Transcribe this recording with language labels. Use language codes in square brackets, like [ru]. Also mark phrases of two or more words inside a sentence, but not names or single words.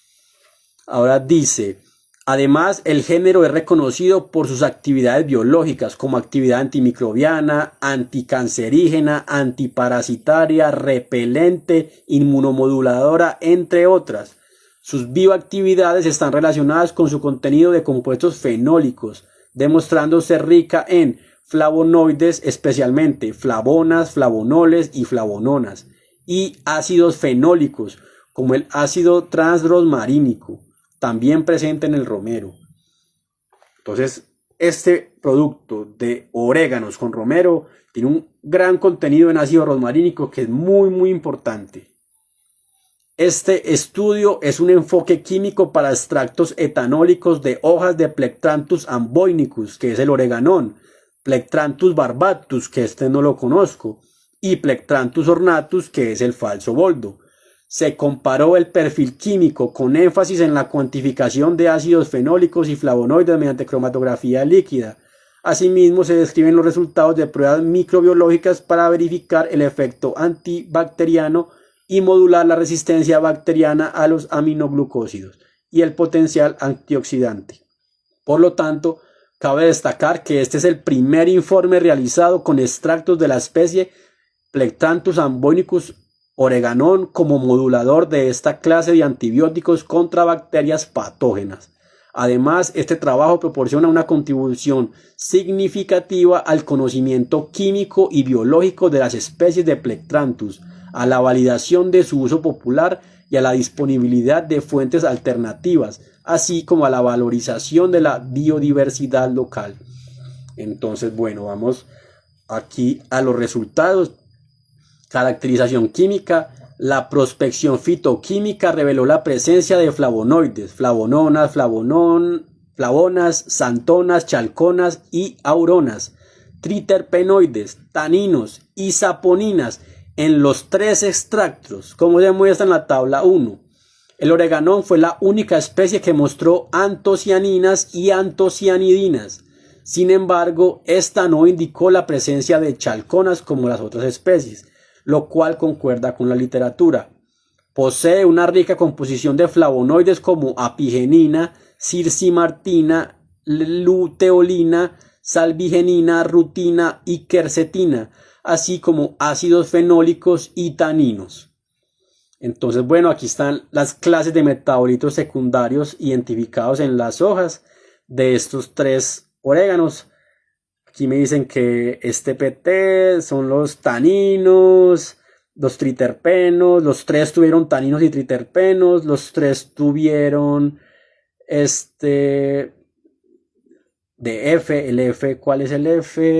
[es] Ahora dice: además, el género es reconocido por sus actividades biológicas como actividad antimicrobiana, anticancerígena, antiparasitaria, repelente, inmunomoduladora, entre otras. Sus bioactividades están relacionadas con su contenido de compuestos fenólicos, demostrando ser rica en flavonoides, especialmente flavonas, flavonoles y flavononas, y ácidos fenólicos, como el ácido transrosmarínico, también presente en el romero. Entonces, este producto de oréganos con romero tiene un gran contenido en ácido rosmarínico que es muy importante. Este estudio es un enfoque químico para extractos etanólicos de hojas de Plectranthus amboinicus, que es el oreganón, Plectranthus barbatus, que este no lo conozco, y Plectranthus ornatus, que es el falso boldo. Se comparó el perfil químico con énfasis en la cuantificación de ácidos fenólicos y flavonoides mediante cromatografía líquida. Asimismo, se describen los resultados de pruebas microbiológicas para verificar el efecto antibacteriano y modular la resistencia bacteriana a los aminoglucósidos y el potencial antioxidante. Por lo tanto, cabe destacar que este es el primer informe realizado con extractos de la especie Plectranthus amboinicus oreganón como modulador de esta clase de antibióticos contra bacterias patógenas. Además, este trabajo proporciona una contribución significativa al conocimiento químico y biológico de las especies de Plectranthus, a la validación de su uso popular y a la disponibilidad de fuentes alternativas, así como a la valorización de la biodiversidad local. Entonces, bueno, vamos aquí a los resultados. Caracterización química. La prospección fitoquímica reveló la presencia de flavonoides, flavononas, flavonas, xantonas, chalconas y auronas, triterpenoides, taninos y saponinas en los 3 extractos, como se muestra en la tabla 1. El oreganón fue la única especie que mostró antocianinas y antocianidinas. Sin embargo, esta no indicó la presencia de chalconas como las otras especies, lo cual concuerda con la literatura. Posee una rica composición de flavonoides como apigenina, circimartina, luteolina, salvigenina, rutina y quercetina, así como ácidos fenólicos y taninos. Entonces, bueno, aquí están las clases de metabolitos secundarios identificados en las hojas de estos 3 oréganos. Aquí me dicen que este PT son los taninos, los triterpenos, los 3 tuvieron taninos y triterpenos, los 3 tuvieron de F, el F, ¿cuál es el F?